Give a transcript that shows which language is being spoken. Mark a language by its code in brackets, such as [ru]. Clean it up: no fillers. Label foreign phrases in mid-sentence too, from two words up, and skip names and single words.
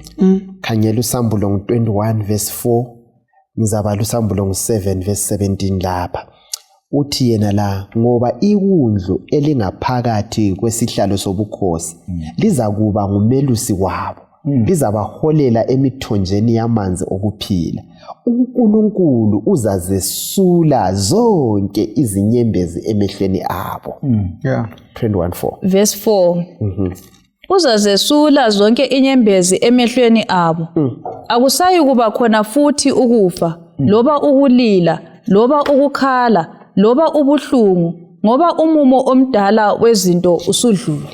[nd] Khanyela uSambulo 21 verse 4 ngizabala uSambulo 7 verse 17 lapha uthi yena la ngoba iwundlu elingaphakathi kwesihlalo sobukhosi liza kuba ngumelusi wabo lizabaholela emithonjeni yamanzi okuphila uNkulunkulu uzazesula zonke izinyembezi emehlweni abo. 21:4 verse 4 uzazesula zonke inyembezi emehlweni abo akusayi kuba khona futhi ukufa loba ukulila loba ukukhala loba ubuhlungu ngoba umumo omdala wezinto usudlule.